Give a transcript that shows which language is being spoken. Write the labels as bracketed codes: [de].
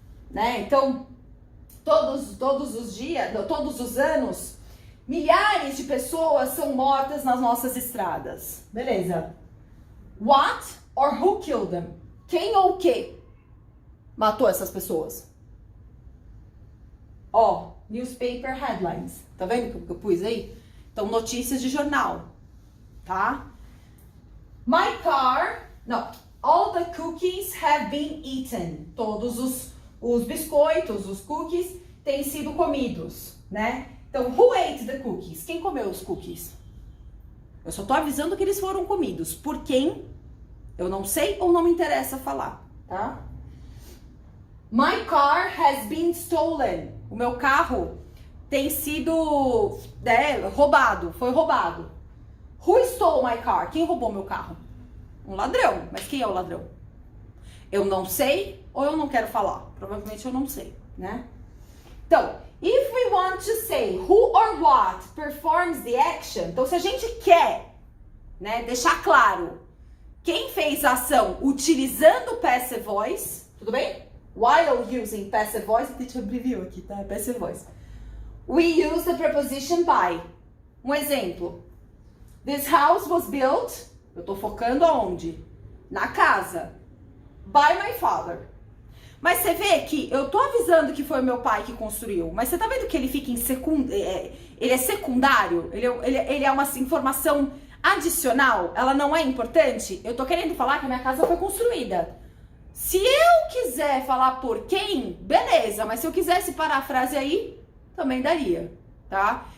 [pt] Né? Então, todos os anos, milhares de pessoas são mortas nas nossas estradas. Beleza. [en] What or who killed them? [pt] Quem ou o que matou essas pessoas? Ó, [en] newspaper headlines. [pt] Tá vendo o que eu pus aí? Então, notícias de jornal. Tá? [en] My car... [pt] Não. [en] All the cookies have been eaten. [pt] Todos os biscoitos, os cookies, têm sido comidos, né? [en] Então, who ate the cookies? [pt] Quem comeu os cookies? Eu só tô avisando que eles foram comidos. Por quem? Eu não sei ou não me interessa falar, tá? [en] My car has been stolen. [pt] O meu carro tem sido roubado, foi roubado. [en] Who stole my car? [pt] Quem roubou meu carro? Um ladrão. Mas quem é o ladrão? Eu não sei ou eu não quero falar? Provavelmente eu não sei, né? Então, [en] if we want to say who or what performs the action, [pt] então se a gente quer, né, deixar claro quem fez a ação utilizando o passive voice, tudo bem? [en] While using passive voice, [pt] deixa eu abreviar aqui, tá? [en] Passive voice. We use the preposition by. [pt] Um exemplo. [en] This house was built, [pt] eu tô focando aonde? Na casa. [en] By my father. [pt] Mas você vê que eu tô avisando que foi o meu pai que construiu, mas você tá vendo que ele fica ele é secundário? Ele é uma informação adicional? Ela não é importante? Eu tô querendo falar que a minha casa foi construída. Se eu quiser falar por quem, beleza, mas se eu quisesse parar a frase aí, também daria, tá?